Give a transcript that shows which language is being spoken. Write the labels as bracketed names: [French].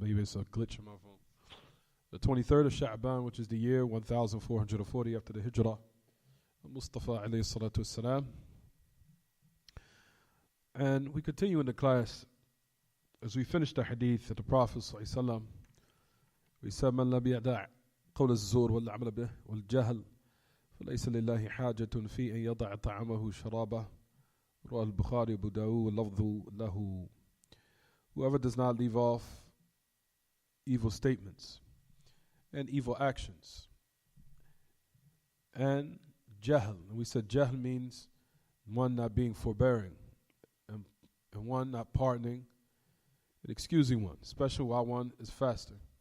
[English] Maybe it's a glitch on my phone. The 23rd of Sha'ban, which is the year 1440 after the Hijrah. [Arabic] Mustafa alayhi salatu wassalam. [English] And we continue in the class as we finish the hadith of the Prophet [Arabic] sallallahu alayhi wa sallam. [English] We said, [Arabic] من لم يدع قول الزور والعمل به والجهل فليس لله حاجة في أن يضع طعامه شرابه. رواه البخاري أبو داود واللفظ له. [English] Whoever does not leave off evil statements and evil actions and jahl. And we said jahl means one not being forbearing and one not pardoning and excusing one, especially while one is fasting.